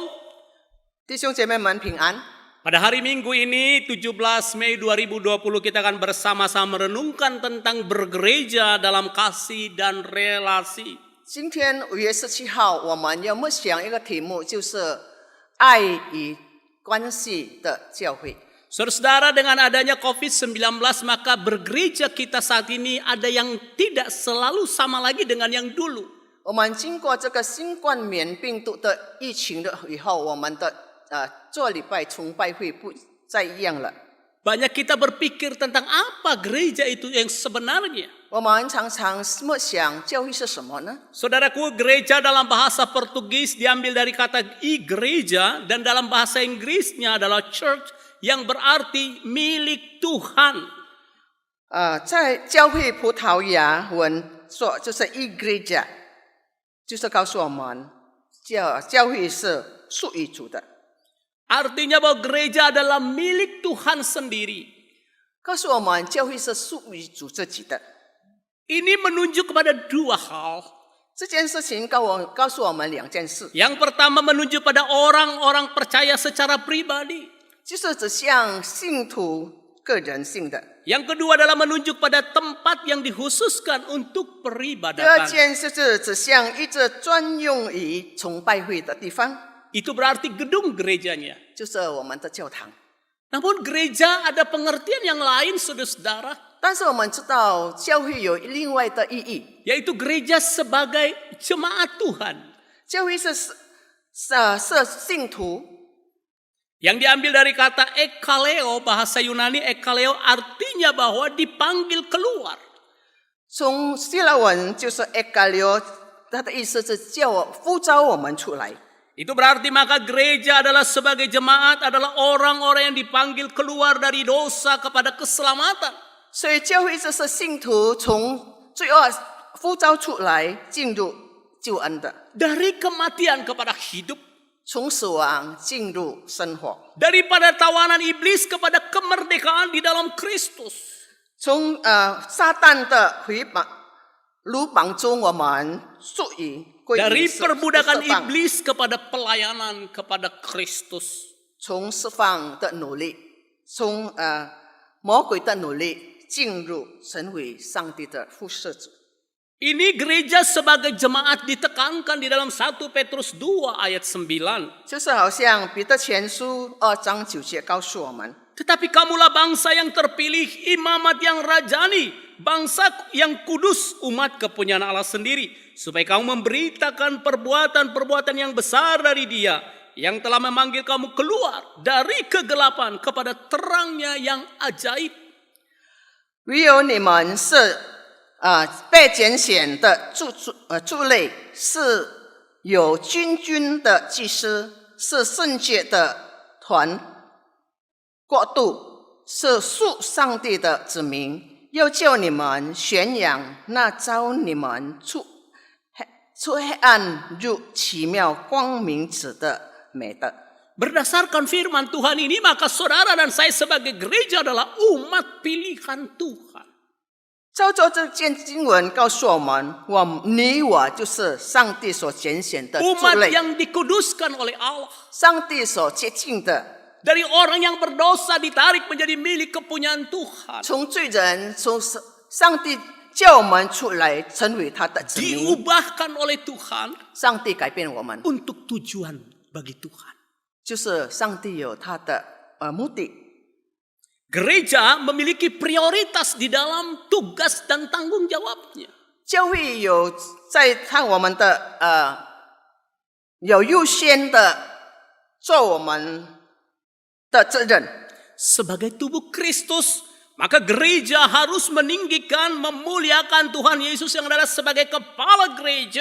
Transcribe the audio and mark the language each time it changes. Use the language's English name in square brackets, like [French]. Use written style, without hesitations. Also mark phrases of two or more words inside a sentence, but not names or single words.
[Chinese] 弟兄姐妹们平安。 [Indonesian] Pada hari Minggu ini 17 Mei 2020 kita akan bersama-sama merenungkan tentang bergereja dalam kasih dan relasi. [Chinese] 今天5月17号，我们要默想一个题目，就是爱与关系的教会。 [Indonesian] Saudara-saudara, dengan adanya COVID-19 maka bergereja kita saat ini ada yang tidak selalu sama lagi dengan yang dulu. [Chinese] 我们经过这个新冠冕病毒的疫情的以后，我们的做礼拜崇拜会不再一样了。 [Indonesian] Banyak kita berpikir tentang apa gereja itu yang sebenarnya. [Chinese] 我们常常默想教会是什么呢？ [Indonesian] Saudaraku, gereja dalam bahasa Portugis diambil dari kata igreja dan dalam bahasa Inggrisnya adalah church yang berarti milik Tuhan. [Chinese] 在教会葡萄牙文说就是 igreja， 就是告诉我们教会是属于主的。 [Indonesian] Artinya bahwa gereja adalah milik Tuhan sendiri. [Chinese] 告诉我们教会是属于主自己的。 [Indonesian] Ini menunjuk kepada dua hal. [Chinese] 这件事情告诉我们2件事， [Indonesian] Yang pertama menunjuk pada orang-orang percaya secara pribadi. [Chinese] 就是指向信徒个人性的。 [Indonesian] Yang kedua adalah menunjuk pada tempat yang dikhususkan untuk [Chinese] 第二 [Indonesian] peribadatan. [Chinese] 件事是指向一直专用于崇拜会的地方， [Indonesian] Itu berarti gedung gerejanya. [Chinese] 就是我们的教堂。 [Indonesian] Namun gereja ada pengertian yang lain, saudara-saudara. [Chinese] 但是我们知道教会有另外的意义， [Indonesian] Yaitu gereja sebagai jemaat Tuhan. [Chinese] 教会是信徒 [Indonesian] Yang diambil dari kata ekaleo, bahasa Yunani ekaleo artinya bahwa dipanggil keluar. [Chinese] 从希腊文就是 ekalio， 它的意思是呼召我们出来。 [Indonesian] Itu berarti maka gereja adalah sebagai jemaat adalah orang-orang yang dipanggil keluar dari dosa kepada keselamatan. [Chinese] 所以教会就是信徒从罪恶呼召出来，进入救恩的， [Indonesian] Dari kematian kepada hidup. [Chinese] 从死亡进入生活， [Indonesian] Daripada tawanan iblis kepada kemerdekaan di dalam Kristus. [Chinese] 从撒旦的鲁绑中我们属于归 [Indonesian] Dari [Chinese] 于 [Indonesian] perbudakan [Chinese] 释放， [Indonesian] iblis kepada pelayanan kepada Kristus. [Chinese] 从释放的努力，从魔鬼的努力进入成为上帝的服侍者。 [Indonesian] Ini gereja sebagai jemaat ditekankan di dalam 1 Petrus 2 ayat 9. [Chinese] 就是好像彼得前书2章9节告诉我们， [Indonesian] Tetapi kamulah bangsa yang terpilih, imamat yang rajani, bangsa yang kudus, umat kepunyaan Allah sendiri, supaya kamu memberitakan perbuatan-perbuatan yang besar dari Dia yang telah memanggil kamu keluar dari kegelapan kepada terangnya yang ajaib. [Chinese] 唯有你们是被拣选的族类，是有君的祭司，是圣洁的国度，是属上帝的子民，又叫你们宣扬那召你们出黑暗入奇妙光明者的美德。 [Indonesian] Berdasarkan firman Tuhan ini, maka saudara dan saya sebagai gereja adalah umat pilihan Tuhan. [Chinese] 照着这件经文告诉我们，你我就是上帝所拣选的族 [Indonesian] Umat [Chinese] 类， [Indonesian] yang dikuduskan oleh Allah. [Chinese] 上帝所接近的， [Indonesian] Dari orang yang berdosa ditarik menjadi milik kepunyaan Tuhan. [Chinese] 从罪人，从上帝叫我们出来，成为他的子民。 [Indonesian] Diubahkan oleh Tuhan [Chinese] 上帝改变我们， [Indonesian] untuk tujuan bagi Tuhan. [Chinese] 就是上帝有他的目的。 [Indonesian] Gereja memiliki prioritas di dalam tugas dan tanggung jawabnya. [Chinese] 教会有在看我们的有优先的做我们的责任。 [Indonesian] Sebagai tubuh Kristus, maka gereja harus meninggikan, memuliakan Tuhan Yesus yang adalah sebagai kepala gereja.